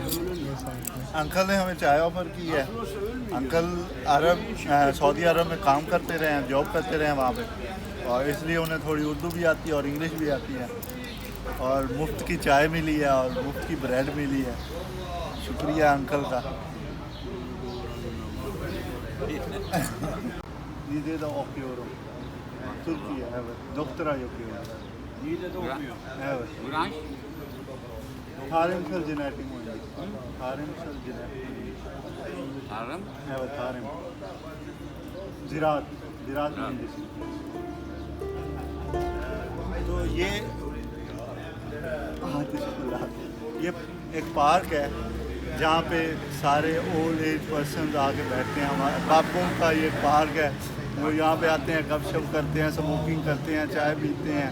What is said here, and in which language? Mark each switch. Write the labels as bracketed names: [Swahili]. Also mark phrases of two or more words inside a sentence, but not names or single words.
[Hindi] अंकल ने हमें चाय ऑफ़र की है। अंकल सऊदी अरब में काम करते रहे हैं, जॉब करते रहे हैं वहाँ पे, और इसलिए उन्हें थोड़ी उर्दू भी आती है और इंग्लिश भी आती है, और मुफ्त की चाय मिली है और मुफ्त की ब्रेड मिली है। शुक्रिया अंकल का। [Turkish] Yedi de okuyorum. Türkiye, evet. Doktora yapıyorum. Niğde'de okuyor. Evet. Branş? Tarihsel genetik mühendisi. Tarihsel genetik mühendisi. Tarım? Evet, tarih. Ziraat mühendisi. [Hindi] तो ये ये एक पार्क है जहाँ पे सारे [English] old age person [Hindi] आके बैठते हैं। हमारे बापों का ये पार्क है, वो यहाँ पे आते हैं, गपशप करते हैं, स्मोकिंग करते हैं, चाय पीते हैं।